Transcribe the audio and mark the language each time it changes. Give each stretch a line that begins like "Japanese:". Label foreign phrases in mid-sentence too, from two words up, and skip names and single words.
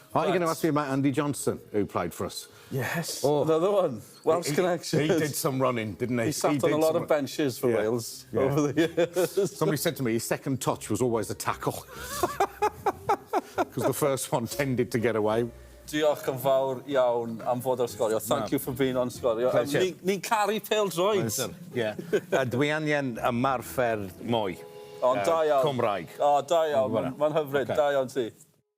English: Are you going to ask me about Andy Johnson, who played for us? Yes. Oh. Another one. Welsh connection. He did some running, didn't he? He sat on a lot of benches for Wales over the years. Somebody said to me his second touch was always a tackle. Because the first one tended to get away.
Welsh: Diolch yn fawr iawn am fod ar sgorio.
English: Thank you for being on sgorio.
Welsh: Ni'n caru pêl-droed. Dwi angen y marfer mwy. Ond da iawn. Cymraeg. O, da iawn. Mae'n hyfryd. Da iawn ti.